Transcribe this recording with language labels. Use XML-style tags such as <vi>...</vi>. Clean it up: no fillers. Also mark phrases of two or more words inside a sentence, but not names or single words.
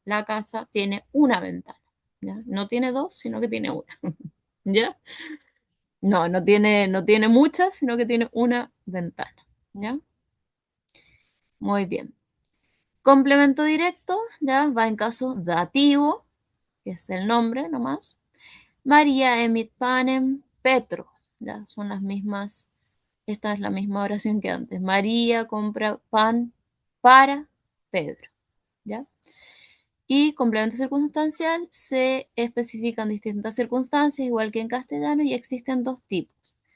<es>La casa tiene una ventana, ¿ya? No tiene dos, sino que tiene una, ¿ya? No tiene muchas, sino que tiene una ventana, ¿ya? Muy bien. Complemento directo, ¿ya? Va en caso dativo, que es el nombre nomás.</es> <la>María emit panem Petro,</la> <es>ya son las mismas, esta es la misma oración que antes. María compra pan para Pedro, ¿ya? Y complemento circunstancial se especifican distintas circunstancias, igual que en castellano, y existen dos tipos.</es>